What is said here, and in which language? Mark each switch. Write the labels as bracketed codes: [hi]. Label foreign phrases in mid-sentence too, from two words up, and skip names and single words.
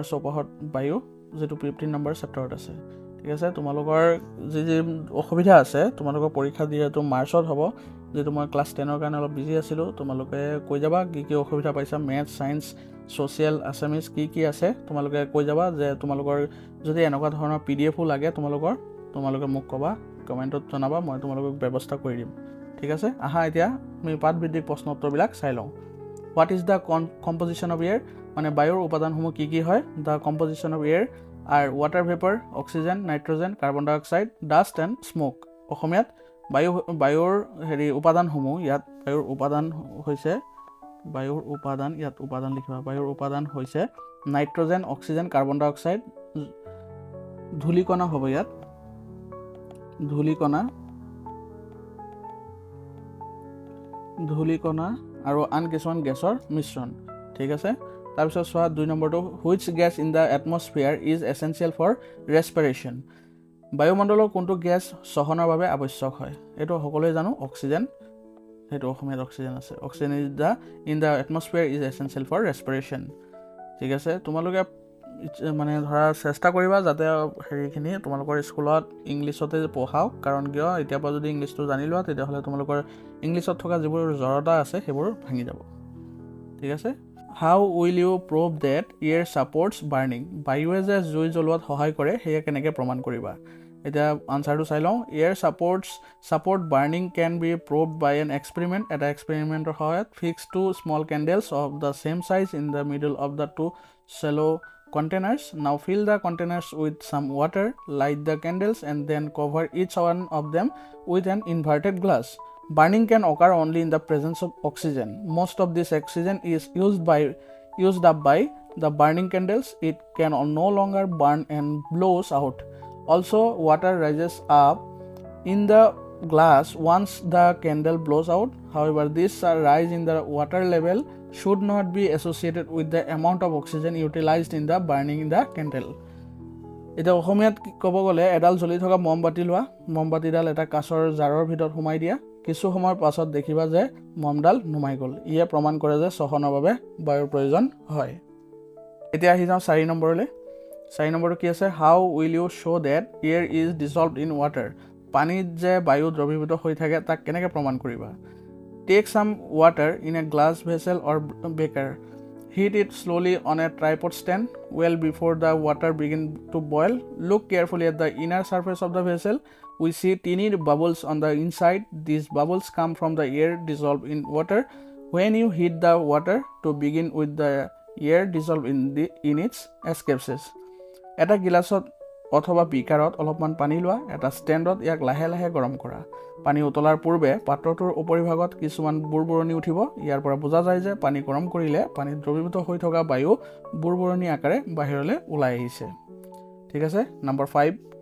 [as] চৌপাশৰ বায়ু যেটো 15 নম্বৰ চেপ্টাৰত আছে ঠিক আছে তোমালোকৰ যি অসুবিধা আছে তোমালোকৰ পৰীক্ষা দিয়াটো মাৰ্চত হ'ব যেটো মই ক্লাছ 10 ৰ কাৰণে অলপ বিজি আছিলো তোমালোকে কৈ যাবা কি অসুবিধা পাইছা [en] Math Science Social [as] আসামিজ কি আছে তোমালোকে কৈ যাবা যে তোমালোকৰ যদি এনেকুৱা ধৰণৰ পিডিএফও লাগে তোমালোকে মোক কবা কমেন্টত জনাবা মই তোমালোকক ব্যৱস্থা কৰি দিম ঠিক আছে আহা এতিয়া আমি পাঠভিত্তিক প্ৰশ্ন উত্তৰবিলাক চাই লওঁ [en] What is the composition of air? [as] মানে বায়ুৰ উপাদানসমূহ কি হয় [en] The composition of air are water vapor, oxygen, nitrogen, carbon dioxide, dust and smoke. [as] অসমীয়াত বায়ুৰ উপাদানসমূহ ইয়াত বায়ুৰ উপাদান লিখিবা বায়ুৰ উপাদান হৈছে নাইট্ৰজেন অক্সিজেন কাৰ্বন ডাই অক্সাইড ধূলিকণা হ'ব ইয়াত ধূলিকণা আৰু আন কিছুমান গেছৰ মিশ্ৰণ ঠিক আছে তাৰপিছত চোৱা 2 নম্বৰটো [en] which gas in the atmosphere is essential for respiration [as] বায়ুমণ্ডলৰ কোনটো গেছ শ্বসনৰ বাবে আৱশ্যক হয় এটো সকলোৱে জানো অক্সিজেন হেটো অসমীয়াত অক্সিজেন আছে অক্সিজেন [en] in the atmosphere is essential for respiration [as] ঠিক আছে তোমালোকে মানে ধৰা চেষ্টা কৰিবা যাতে হেৰিখিনি তোমালোকৰ স্কুলত ইংলিছতে পঢ়াও কাৰণ কিয় এতিয়া পৰা যদি ইংলিছটো জানি লোৱা তেতিয়া হলে তোমালোকৰ ইংলিছত থকা যিবোৰ জড়তা আছে সেইবোৰ ভাঙি যাব ঠিক আছে [en] How will you prove that air supports burning? [as] বায়ুৱে যে জুই জ্বলোৱাত সহায় কৰে হেয়া কেনেকৈ প্ৰমাণ কৰিবা এটা আনসাৰটো চাই লওঁ [en] air support burning can be proved by an experiment [as] এটা এক্সপেৰিমেন্টৰ সহায়ত [en] fix two small candles of the same size in the middle of the two shallow containers now fill the containers with some water light the candles and then cover each one of them with an inverted glass burning can occur only in the presence of oxygen most of this oxygen is used up by the burning candles it can no longer burn and blows out also water rises up in the glass once the candle blows out however this rise in the water level should not be associated with the amount of oxygen utilized in the burning the candle [as] এটা অসমীয়াত ক'ব গ'লে এডাল জ্বলি থকা মমবাতি লোৱা মমবাতিডাল এটা কাঁচৰ জাৰৰ ভিতৰত সোমাই দিয়া কিছু সময়ৰ পাছত দেখিবা যে মমডাল নুমাই গ'ল ইয়ে প্ৰমাণ কৰে যে শ্বসনৰ বাবে বায়ুৰ প্ৰয়োজন হয় এতিয়া আহি যাওঁ 4 নম্বৰলৈ 4 নম্বৰটো কি আছে [en] how will you show that air is dissolved in water [as] পানীত যে বায়ু দ্ৰৱীভূত হৈ থাকে তাক কেনেকৈ প্ৰমাণ কৰিবা [en] take some water in a glass vessel or beaker heat it slowly on a tripod stand well before the water begin to boil look carefully at the inner surface of the vessel we see teeny bubbles on the inside these bubbles come from the air dissolved in water when you heat the water to begin with the air dissolved in its escapes [as] এটা গিলাসত অথবা বিকাৰত অলপমান পানী লোৱা এটা ষ্টেণ্ডত ইয়াক লাহে লাহে গৰম কৰা পানী উতলাৰ পূৰ্বে পাত্ৰটোৰ উপৰিভাগত কিছুমান বুৰবুৰণি উঠিব ইয়াৰ পৰা বুজা যায় যে পানী গৰম কৰিলে পানী দ্ৰৱীভূত হৈ থকা বায়ু বুৰবুৰণি আকাৰে বাহিৰলৈ ওলাই আহিছে ঠিক আছে নম্বৰ 5